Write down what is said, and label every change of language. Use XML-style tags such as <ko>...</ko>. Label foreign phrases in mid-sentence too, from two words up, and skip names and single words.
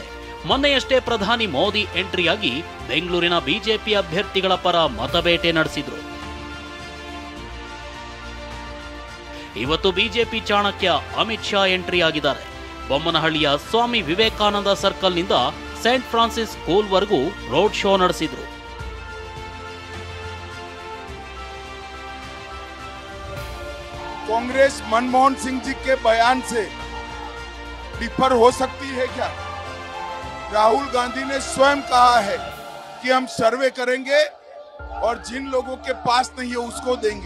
<kn>ಮೊನ್ನೆಯಷ್ಟೇ ಪ್ರಧಾನಿ ಮೋದಿ ಎಂಟ್ರಿಯಾಗಿ ಬೆಂಗಳೂರಿನ ಬಿಜೆಪಿ ಅಭ್ಯರ್ಥಿಗಳ ಪರ ಮತಬೇಟೆ ನಡೆಸಿದ್ರು. ಇವತ್ತು ಬಿಜೆಪಿ ಚಾಣಕ್ಯ ಅಮಿತ್ ಶಾ ಎಂಟ್ರಿ ಆಗಿದ್ದಾರೆ. ಬೊಮ್ಮನಹಳ್ಳಿಯ ಸ್ವಾಮಿ ವಿವೇಕಾನಂದ ಸರ್ಕಲ್ನಿಂದ ಸೇಂಟ್ ಫ್ರಾನ್ಸಿಸ್ ಸ್ಕೂಲ್ವರೆಗೂ</kn> <en>road show</en> <kn>ನಡೆಸಿದ್ರು.</kn> <hi>कांग्रेस मनमोहन सिंह जी के बयान से डिफर हो सकती है क्या? राहुल गांधी ने स्वयं कहा है कि हम सर्वे करेंगे और जिन लोगों के पास नहीं है उसको देंगे.</hi>